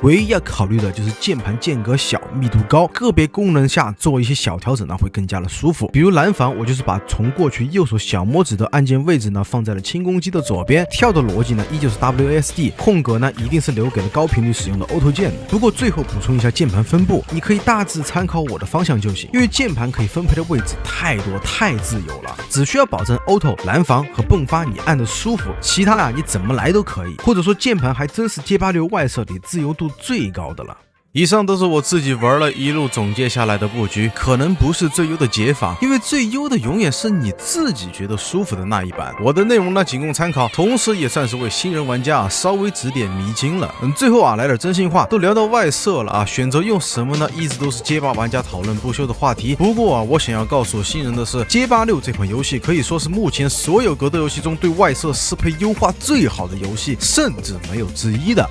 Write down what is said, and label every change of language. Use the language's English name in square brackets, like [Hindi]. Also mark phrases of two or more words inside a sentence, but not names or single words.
[Chinese] 唯一要考慮的就是鍵盤間隔小、密度高，個別功能下做一些小調整呢，會更加的舒服。比如攔防，我就是把從過去右手小拇指的按鍵位置呢放在了輕攻擊的左邊，跳的邏輯呢依舊是 WASD， 空格呢一定是留給了高頻率使用的 Auto 鍵的。不過最後補充一下鍵盤分布，你可以大致參考我的方向就行，因為鍵盤可以分配的位置太多太自由了，只需要保證 Auto、攔防和迸發你按的舒服，其他啊你怎麼來都可以。或者說鍵盤還真是街86外設裡自由度最高的了。以上都是我自己玩了一路總結下來的布局，可能不是最優的解法，因為最優的永遠是你自己覺得舒服的那一版。我的內容呢僅供參考，同時也算是為新人玩家稍微指點迷津了。最後來點真心話，都聊到外設了選擇用什麼呢？一直都是街霸玩家討論不休的話題。不過我想要告訴新人的是，街霸6這款遊戲可以說是目前所有格鬥遊戲中對外設適配優化最好的遊戲，甚至沒有之一的。